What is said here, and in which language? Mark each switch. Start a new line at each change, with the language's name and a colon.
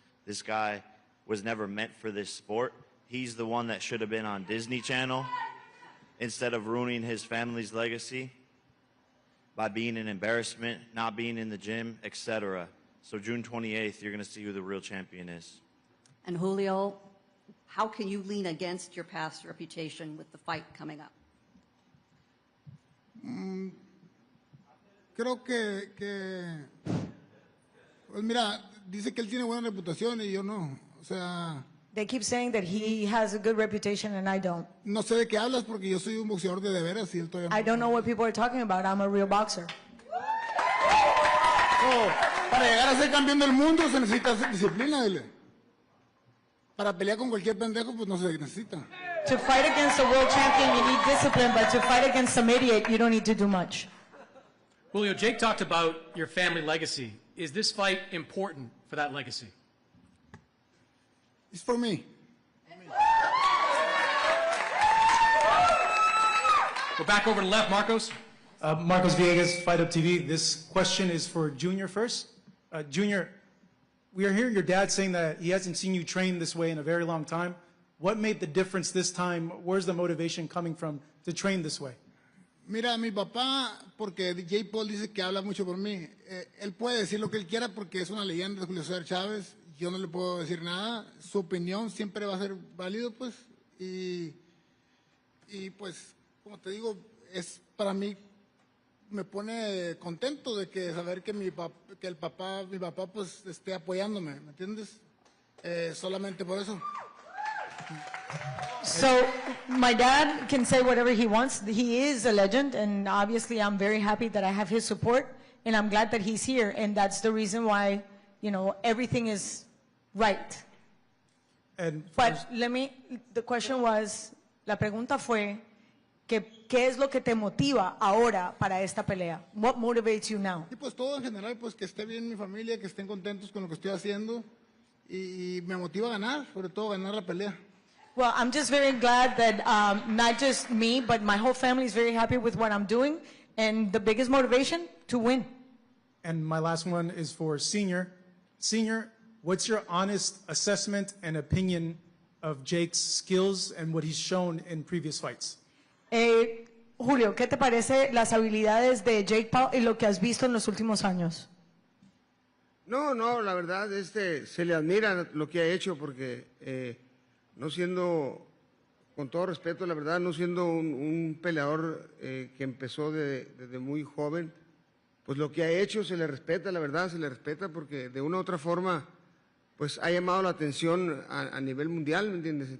English: This guy was never meant for this sport. He's the one that should have been on Disney Channel instead of ruining his family's legacy by being an embarrassment, not being in the gym, etc. So June 28th, you're going to see who the real champion is. And Julio, how can you lean against your past reputation with the fight coming up?
Spanish: Creo que pues mira, dice que él tiene buena reputación y yo no. O sea,
English: They keep saying that he has a good reputation and I don't.
Spanish: No sé de qué hablas porque yo soy un boxeador de veras y él todavía no.
English: I don't know what people are talking about. I'm a real boxer.
Spanish: Oh, para llegar a ser campeón del mundo se necesita disciplina, dile. Para pelear con cualquier pendejo, pues no se necesita.
English: To fight against a world champion, you need discipline, but to fight against some idiot, you don't need to do much. Julio, Jake talked about your family legacy. Is this fight important for that legacy? It's for me. We're back over to the left, Marcos. Marcos Villegas, Fight Up TV. This question is for Junior first. Junior, we are hearing your dad saying that he hasn't seen you train this way in a very long time. What made the difference this time? Where's the motivation coming from to train this way?
Spanish: Mira, mi papá, porque DJ Paul dice que habla mucho por mí, él puede decir lo que él quiera porque es una leyenda de Julio César Chávez, yo no le puedo decir nada, su opinión siempre va a ser válido, pues, y pues, como te digo, es para mí, me pone contento de que saber que mi papá pues esté apoyándome, ¿me entiendes? Solamente por eso.
English: So my dad can say whatever he wants. He is a legend, and obviously I'm very happy that I have his support, and I'm glad that he's here, and that's the reason why, you know, everything is right. But the question was,
Spanish: la pregunta fue, ¿qué es lo que te motiva ahora para esta pelea?
English: What motivates you now?
Spanish: Y pues todo en general, pues que esté bien mi familia, que estén contentos con lo que estoy haciendo, y me motiva a ganar, sobre todo ganar la pelea.
English: Well, I'm just very glad that not just me, but my whole family is very happy with what I'm doing. And the biggest motivation, to win. And my last one is for Senior. Senior, what's your honest assessment and opinion of Jake's skills and what he's shown in previous fights?
Spanish: Julio, ¿qué te parece las habilidades de Jake Paul y lo que has visto en los últimos años? No, la verdad, se le admira lo que ha hecho porque no siendo, con todo respeto, la verdad, no siendo un peleador que empezó desde muy joven, pues lo que ha hecho se le respeta, la verdad, se le respeta porque de una u otra forma, pues ha llamado la atención a nivel mundial, ¿me entiendes?